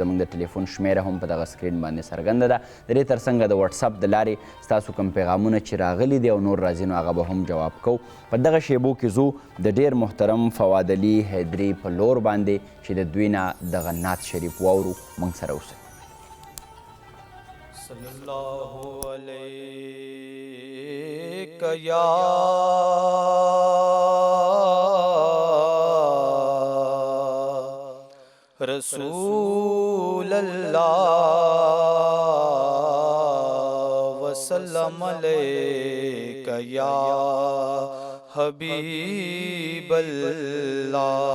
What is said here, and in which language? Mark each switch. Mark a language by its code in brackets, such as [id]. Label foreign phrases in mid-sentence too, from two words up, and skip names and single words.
[ps] زموږ د ټلیفون شمیره هم په دغه سکرین باندې څرګنده ده. د دې ترڅنګ د وټساپ د لارې ستاسو کوم پیغامونه چې راغلي دي او نور راځي نو هغه به هم جواب کوو. په دغه شیبو کې زو د ډیر محترم فواد علي حیدري په لور باندې چې د دوی نه دغه نعت شریف واورو. موږ سره اوسئ. [ar] صلی اللہ علیہ یا رسول اللہ وسلم علیک یا حبیب اللہ.